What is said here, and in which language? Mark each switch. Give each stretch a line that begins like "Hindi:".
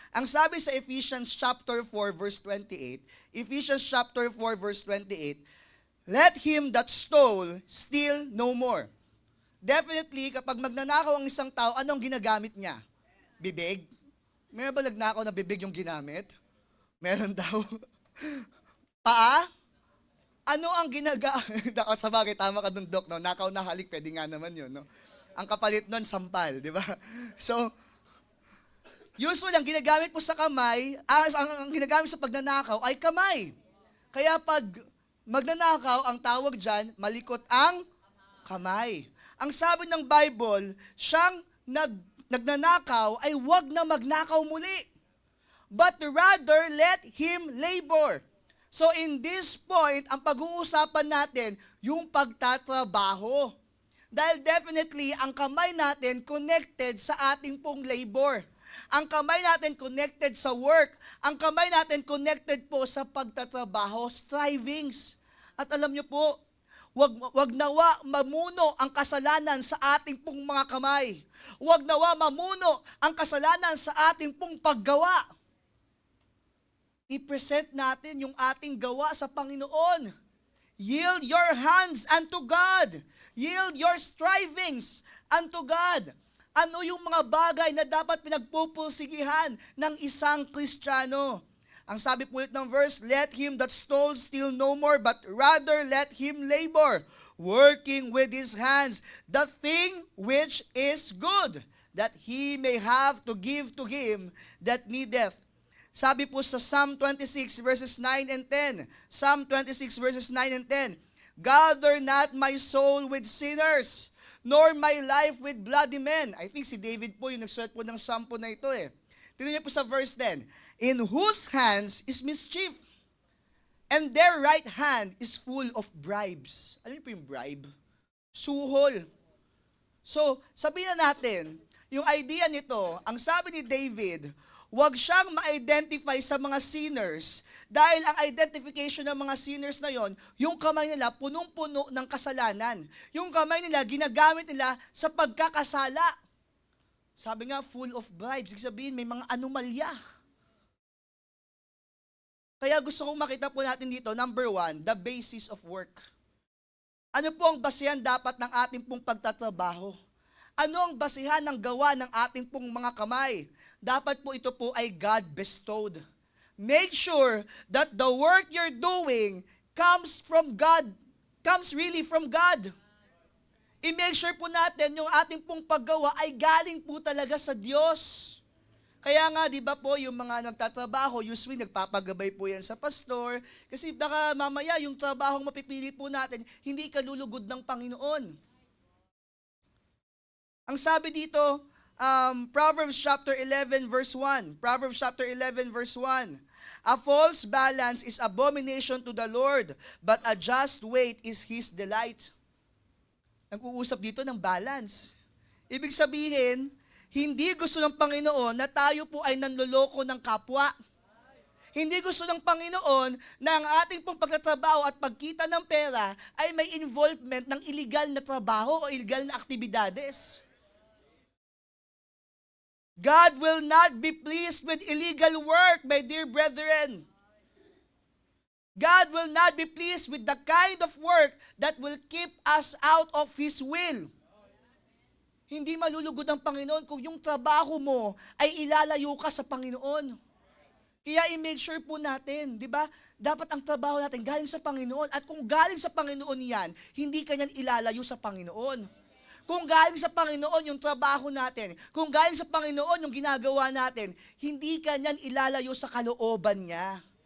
Filipino: Ang sabi sa
English: Ephesians chapter 4 verse 28, Ephesians chapter 4 verse 28, let him that stole steal no more.
Filipino: Definitely, kapag magnanakaw ang isang tao, anong ginagamit niya? Bibig? Meron ba nagnakaw na bibig yung ginamit? Meron daw. Paa? Ano ang ginagamit? Sa bagay, tama ka dun, Doc. No? Nakaw na halik, pwede nga naman yun. No? Ang kapalit nun, sampal, di ba? So, usually, ang ginagamit po sa kamay, ang ginagamit sa pagnanakaw ay kamay. Kaya pag magnanakaw, ang tawag dyan, malikot ang kamay. Ang sabi ng Bible, siyang nagnanakaw ay wag na magnakaw muli.
English: But rather, let him labor.
Filipino: So
English: in this point,
Filipino: ang pag-uusapan natin, yung pagtatrabaho. Dahil definitely, ang kamay natin connected sa ating pong labor. Ang kamay natin connected sa work. Ang kamay natin connected po sa pagtatrabaho, strivings. At alam nyo po, wag nawa mamuno ang kasalanan sa ating pong mga kamay. Wag nawa mamuno ang kasalanan sa ating pong paggawa. I-present natin yung ating gawa sa Panginoon.
English: Yield your hands unto God. Yield your strivings unto God.
Filipino: Ano yung mga bagay na dapat pinagpupursigihan ng isang Kristiyano? Ang sabi po ng
English: verse, let him that stole steal no more, but rather let him labor, working with his hands the thing which is good, that he may have to give to him that needeth.
Filipino: Sabi po sa
English: Psalm 26 verses 9 and 10, Psalm 26 verses 9 and 10, gather not my soul with sinners, nor my life with bloody men. I think si David po yung nagsulat po ng Psalm po na ito eh.
Filipino: Tingnan niyo po sa
English: verse 10, in whose hands is mischief, and their right hand is full of bribes.
Filipino: Alam niyo po yung bribe? Suhol. So, sabihin na natin, yung idea nito, ang sabi ni David, huwag siyang ma-identify sa mga sinners dahil ang identification ng mga sinners na yon, yung kamay nila punong-puno ng kasalanan. Yung kamay nila, ginagamit nila sa pagkakasala. Sabi nga,
English: full of bribes.
Filipino: Ibig sabihin, may mga anomalya. Kaya gusto kong makita po natin dito, number 1,
English: the basis of work.
Filipino: Ano po ang basihan dapat ng ating pong pagtatrabaho? Ano ang basihan ng gawa ng ating pong mga kamay? Dapat po ito po ay God bestowed.
English: Make sure that the work you're doing comes from God, comes really from God.
Filipino: I-make sure po natin yung ating pong paggawa ay galing po talaga sa Diyos. Kaya nga, di ba po, yung mga nagtatrabaho, usually nagpapagabay po yan sa pastor, kasi baka mamaya yung trabaho mapipili po natin, hindi kalulugod ng Panginoon. Ang sabi dito, Proverbs chapter 11 verse 1.
English: Proverbs chapter 11 verse 1. A false balance is abomination to the Lord, but a just weight is His delight.
Filipino: Nag-uusap dito ng balance. Ibig sabihin, hindi gusto ng Panginoon na tayo po ay nanloloko ng kapwa. Hindi gusto ng Panginoon na ang ating pong pagtatrabaho at pagkita ng pera ay may involvement ng illegal na trabaho o illegal na aktibidades.
English: God will not be pleased with illegal work, my dear brethren. God will not be pleased with the kind of work that will keep us out of His will.
Filipino: Hindi malulugod ang Panginoon kung yung trabaho mo ay ilalayo ka sa Panginoon. Kaya i-make sure po natin, di ba? Dapat ang trabaho natin galing sa Panginoon. At kung galing sa Panginoon yan, hindi ka niyan ilalayo sa Panginoon. Kung galing sa Panginoon yung trabaho natin, kung galing sa Panginoon yung ginagawa natin, hindi ka niyan ilalayo sa kalooban niya.